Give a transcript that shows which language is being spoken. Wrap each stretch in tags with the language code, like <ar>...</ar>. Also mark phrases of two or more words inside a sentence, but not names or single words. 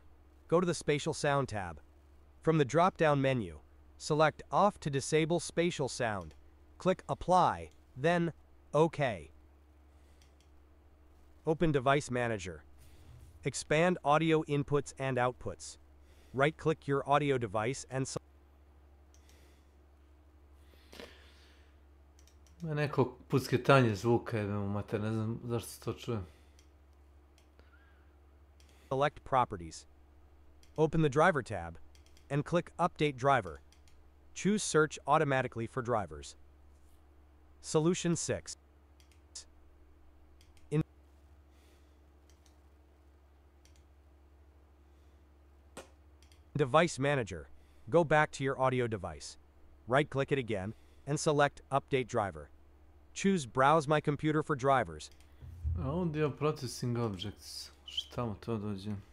<en>Go to the Spatial Sound tab. From the drop-down menu, select Off to disable spatial sound. Click Apply, then OK. Open Device Manager. Expand audio inputs and outputs. Right-click your audio device and</en> <sr>Ima neko pucketanje zvuka, jebemo mater, ne znam zašto se to čuje.</sr> <en>select Properties. Open the Driver tab and click Update Driver. Choose Search automatically for drivers. Solution 6. In Device Manager, go back to your audio device. Right-click it again and select Update Driver. Choose Browse My Computer for drivers. Audio Processing Objects.</en> <sr>Šta mu to dođe?</sr>